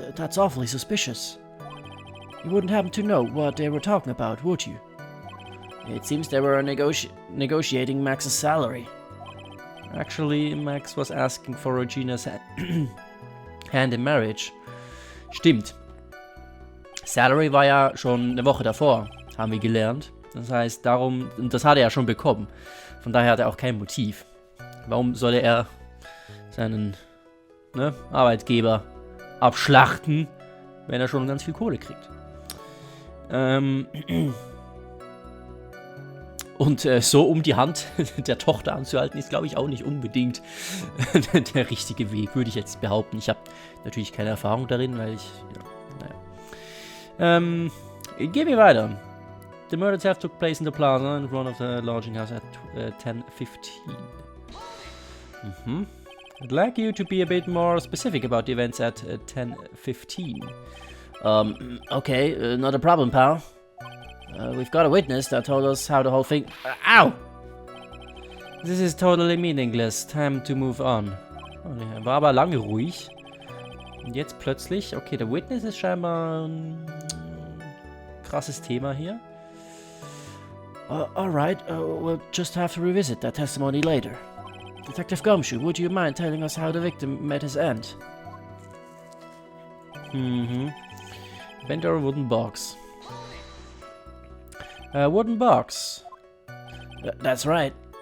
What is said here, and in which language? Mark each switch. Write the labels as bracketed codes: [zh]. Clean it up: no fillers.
[en] That's awfully suspicious. You wouldn't happen to know what they were talking about, would you? It seems they were negotiating Max's salary. Actually, Max was asking for Regina's hand in marriage. [de] Stimmt. Salary war ja schon eine Woche davor, haben wir gelernt. Das heißt, darum, das hat er ja schon bekommen. Von daher hat er auch kein Motiv. Warum solle er seinen Arbeitgeber abschlachten, wenn er schon ganz viel Kohle kriegt? Und so um die Hand der Tochter anzuhalten, ist, glaube ich, auch nicht unbedingt der richtige Weg, würde ich jetzt behaupten. Ich habe natürlich keine Erfahrung darin, weil ich, gehen wir weiter. [en] The murder theft took place in the plaza in front of the lodging house at 10:15. I'd like you to be a bit more specific about the events at 10:15. Okay, not a problem, pal. We've got a witness that told us how the whole thing... Ow! This is totally meaningless. [de] Time to move on. Oh, war aber lange ruhig. Und jetzt plötzlich... Okay, der Witness ist scheinbar ein krasses Thema hier. [en] Alright, we'll just have to revisit that testimony later. Detective Gumshoe, would you mind telling us how the victim met his end? Bent over a wooden box. A wooden box. That's right.